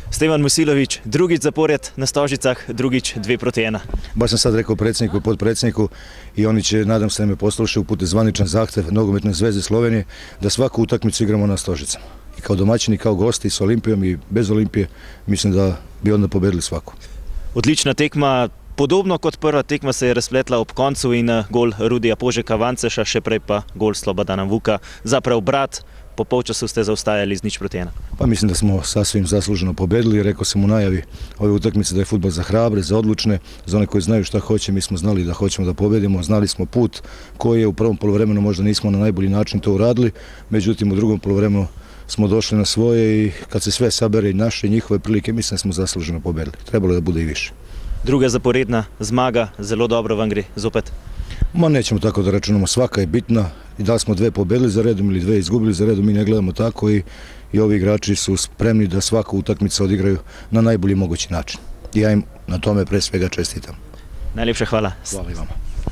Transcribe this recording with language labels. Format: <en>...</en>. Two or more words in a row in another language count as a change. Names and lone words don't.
<sl>Stevan Musilović, drugič zapored na Stožicah, drugič 2-1.</sl> <sr>Baš sam sad rekao predsjedniku i podpredsjedniku i oni će, nadam se da me poslušaju, upute zvaničan zahtjev Nogometne zveze Slovenije da svaku utakmicu igramo na Stožicama. I kao domaćini, kao gosti, s Olimpijom i bez Olimpije, mislim da bi onda pobedili svaku.</sr> <sl>Odlična tekma, podobno kot prva tekma se je razpletla ob koncu in gol Rudija Požeka Vanceša, še prej pa gol Slobodana Vuka za preobrat. Po polčasu ste zaostajali z 0-1.</sl> <sr>Pa mislim da smo sasvim zasluženo pobedili. Rekao sam u najavi ove utakmice da je fudbal za hrabre, za odlučne, za one koji znaju šta hoće. Mi smo znali da hoćemo da pobedimo, znali smo put koji je u prvom poluvremenu možda nismo na najbolji način to uradili, međutim u drugom poluvremenu smo došli na svoje i kad se sve sabere i naše i njihove prilike, mislim da smo zasluženo pobedili. Trebalo je da bude i više.</sr> <sl>Druga zaporedna zmaga, zelo dobro vam gre zopet.</sl> <sr>Ma nećemo tako da računamo, svaka je bitna i da li smo 2 pobedili za redom ili 2 izgubili za redom, mi ne gledamo tako i ovi igrači su spremni da svaku utakmicu odigraju na najbolji mogući način. I ja im na tome pre svega čestitam.</sr> <sl>Najlepša hvala.</sl> <sr>Hvala i vama.</sr>